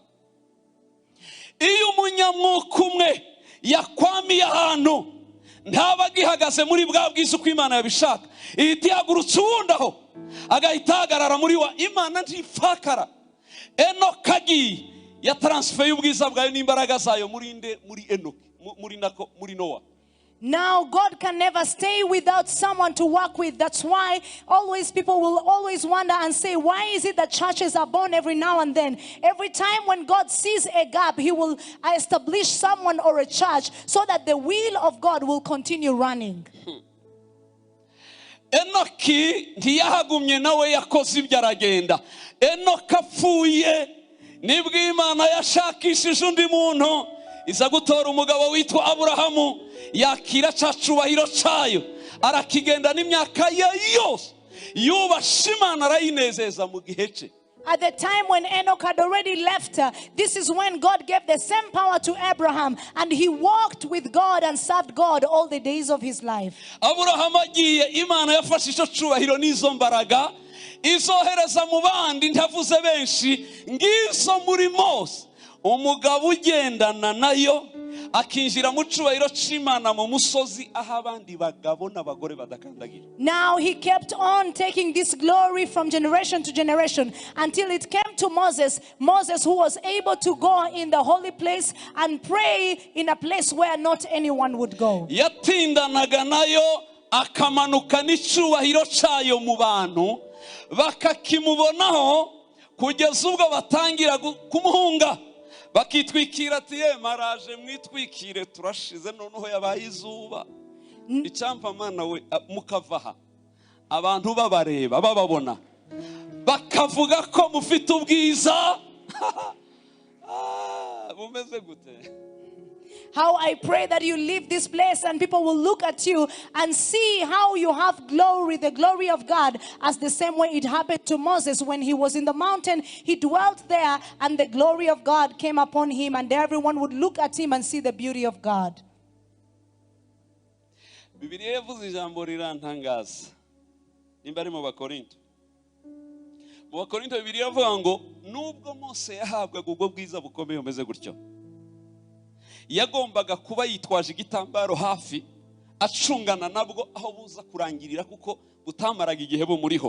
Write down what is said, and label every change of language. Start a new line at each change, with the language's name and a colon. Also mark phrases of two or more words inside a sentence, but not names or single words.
Kinyarwanda: Iyo umunyamwuka umwe yakwamiye ahantu ntaba gihagaze muri bwa bwiza uko Imana yabishaka, ihita ihagurutsa uwundi aho agahita ahagarara muri wa. Imana ntifakara. Enoki agiye ya transfer y'ubwiza bwayo n'imbaraga zayo muri Enoki, muri Noah.
English: Now God can never stay without someone to work with. That's why always people will always wonder and say, why is it that churches are born every now and then? Every time when God sees a gap, he will establish someone or a church so that the will of God will continue running.
Kinyarwanda: Enoki ntiyahagumye nawe yakoze ibyo aragenda. Enoki apfuye nibwo Imana yashakishije undi muntu iza gutora umugabo witwa Aburahamu, yakira cyacubahiro cyayo arakigenda n'imyaka ye yose yubasha Imana arayinezeza mu gihe cye.
English: At the time when Enoch had already left her, this is when God gave the same power to Abraham, and he walked with God and served God all the days of his life.
Kinyarwanda: Aburahamu agiye, Imana yafashe icyo cyubahiro n'izo mbaraga izohereza mu bandi, ntavuze benshi, ngizo muri Mose. Umugabo ugendana nayo akinjira mu cyubahiro cy'Imana mu musozi aho abandi bagabo n'abagore badakandagira.
English: Now he kept on taking this glory from generation to generation until it came to Moses who was able to go in the holy place and pray in a place where not anyone would go.
Kinyarwanda: Yatindanaga nayo akamanuka n'icyubahiro cyayo mu bantu bakakimubonaho kugeza ubwo batangira kumuhunga bakitwikira ati maraje mwitwikire turashize noneho yabaye izuba icyampa mana we mukavaha abantu babareba bababona bakavuga ko mufite ubwiza bumeze gute.
English: How I pray that you leave this place and people will look at you and see how you have glory, the glory of God, as the same way it happened to Moses when he was in the mountain. He dwelt there and the glory of God came upon him and everyone would look at him and see the beauty of God.
Kinyarwanda: Bibereye yavuze ijambo rirantangaza. Nimba ari mu Bakorinto. Mu Bakorinto Bibereye yavuga ngo nubwo Mose yahabwaga ubwo bwiza bukomeye umeze gutyo, yagombaga kuba yitwaje igitambaro hafi acungana nabwo aho buza kurangirira kuko butamaraga igihe bumuriho.